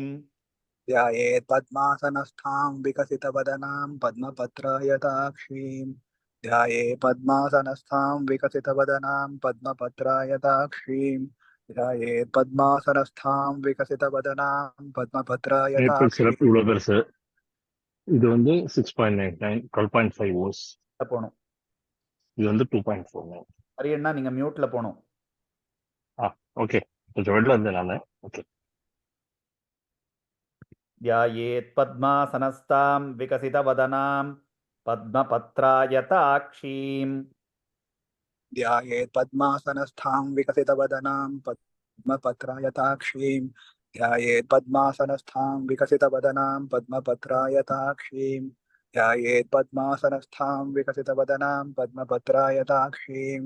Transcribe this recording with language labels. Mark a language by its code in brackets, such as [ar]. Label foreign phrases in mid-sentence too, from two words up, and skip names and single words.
[sa] ध्यायेत् पद्मासनस्थां विकसितवदनां पद्मपत्रायताक्षीं ध्यायेत् पद्मासनस्थां विकसितवदनां पद्मपत्रायताक्षीं ध्यायेत् पद्मासनस्थां विकसितवदनां [ta] மேப்பிள் [sa] पद्मपत्रायताक्षीं [ta] சிரப் இவ்வளவு பெருசு. இது வந்து 6.99 12.5 ஓஸ். போகணும். இது வந்து 2.49. ஹரியண்ணா நீங்க மியூட்ல போகணும். ஓகே, கொஞ்சம் வெளில இருந்தேன் நானு. ஓகே. [sa] ध्यायेत् पद्मासनस्तां विकसितवदनां पद्मपत्रायताक्षीं ध्यायेत् पद्मासनस्थां विकसितवदनां पद्मपत्रायताक्षीं ध्यायेत् पद्मासनस्थां विकसितवदनां पद्मपत्रायताक्षीं ध्यायेत् पद्मासनस्थां विकसितवदनां पद्मपत्रायताक्षीं